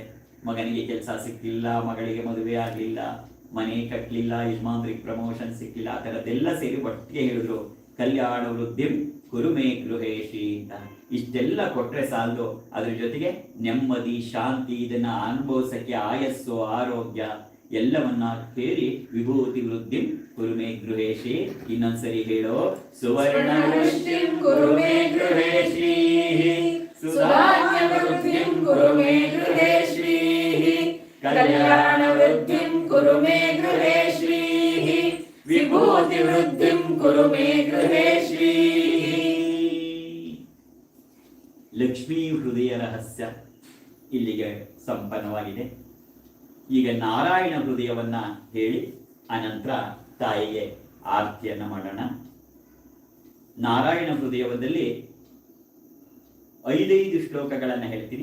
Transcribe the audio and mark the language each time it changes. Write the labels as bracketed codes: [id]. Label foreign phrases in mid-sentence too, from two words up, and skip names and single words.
[kn] ಮಗನಿಗೆ ಕೆಲಸ ಸಿಕ್ಕಿಲ್ಲ, ಮಗಳಿಗೆ ಮದುವೆ ಆಗಲಿಲ್ಲ, ಮನೆ ಕಟ್ಟಲಿಲ್ಲ, ಯಜಮಾನ್ರಿಗೆ ಪ್ರಮೋಷನ್ ಸಿಕ್ಕಿಲ್ಲ, ಆ ಥರದ್ದೆಲ್ಲ ಸೇರಿ ಒಟ್ಟಿಗೆ ಹೇಳಿದ್ರು [sa] ಕಲ್ಯಾಣ ವೃದ್ಧಿಂ ಕುರುಮೇ ಗೃಹೇಶಿ [kn] ಅಂತ. ಇಷ್ಟೆಲ್ಲ ಕೊಟ್ರೆ ಸಾಲದು, ಅದ್ರ ಜೊತೆಗೆ ನೆಮ್ಮದಿ, ಶಾಂತಿ, ಇದನ್ನ ಅನುಭವಿಸಕ್ಕೆ ಆಯಸ್ಸು, ಆರೋಗ್ಯ ಎಲ್ಲವನ್ನ ಸೇರಿ [sa] ವಿಭೂತಿ ವೃದ್ಧಿಂ ಕುರುಮೇ ಗೃಹೇಶಿ. [kn] ಇನ್ನೊಂದ್ಸರಿ ಹೇಳೋ ಸುವರ್ಣ [sa] ವೃಷ್ಟಿಂ ಕುರು ಮೇ ಗೃಹೇ ಶ್ರೀಃ ಸುಧಾನ್ಯ ವೃದ್ಧಿಂ ಕುರು ಮೇ ಗೃಹೇ ಶ್ರೀಃ ಕಲ್ಯಾಣ ವೃದ್ಧಿಂ ಕುರು ಮೇ ಗೃಹೇ ಶ್ರೀಃ ವಿಭೂತಿ ವೃದ್ಧಿಂ ಕುರು ಮೇ ಗೃಹೇ ಶ್ರೀಃ. [kn] ಲಕ್ಷ್ಮೀ ಹೃದಯ ರಹಸ್ಯ ಇಲ್ಲಿಗೆ ಸಂಪನ್ನವಾಗಿದೆ. ಈಗ ನಾರಾಯಣ ಹೃದಯವನ್ನ ಹೇಳಿ ಅನಂತರ ತಾಯಿಗೆ ಆರತಿಯನ್ನ ಮಾಡೋಣ. ನಾರಾಯಣ ಹೃದಯದಲ್ಲಿ 5 ಶ್ಲೋಕಗಳನ್ನು ಹೇಳ್ತೀನಿ.